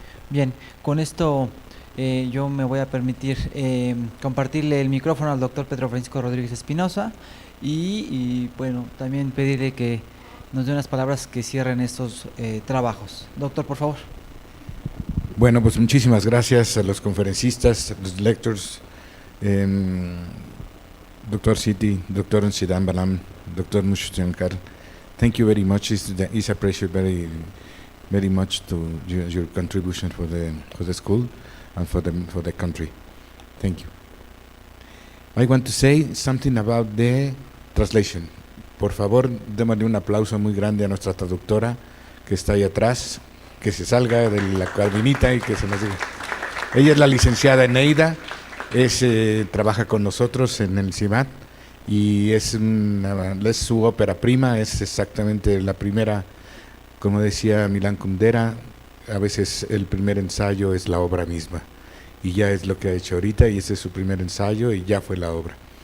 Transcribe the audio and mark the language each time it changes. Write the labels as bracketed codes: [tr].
[es] Bien, con esto yo me voy a permitir compartirle el micrófono al doctor Pedro Francisco Rodríguez Espinosa y bueno, también pedirle que nos dé unas palabras que cierren estos trabajos. Doctor, por favor. Bueno, pues muchísimas gracias a los conferencistas, los lectors, Dr. [en] Siti, Dr. Chidambaram, Dr. Mushankar. Thank you very much. It's a pleasure very much to your contribution for the school and for the country. Thank you. I want to say something about the translation. [es] Por favor, démosle un aplauso muy grande a nuestra traductora que está ahí atrás, que se salga de la cabinita y que se nos diga. Ella es la licenciada Eneida trabaja con nosotros en el CIIEMAD y es su ópera prima, es exactamente la primera, como decía Milán Kundera, a veces el primer ensayo es la obra misma, y ya es lo que ha hecho ahorita, y ese es su primer ensayo y ya fue la obra.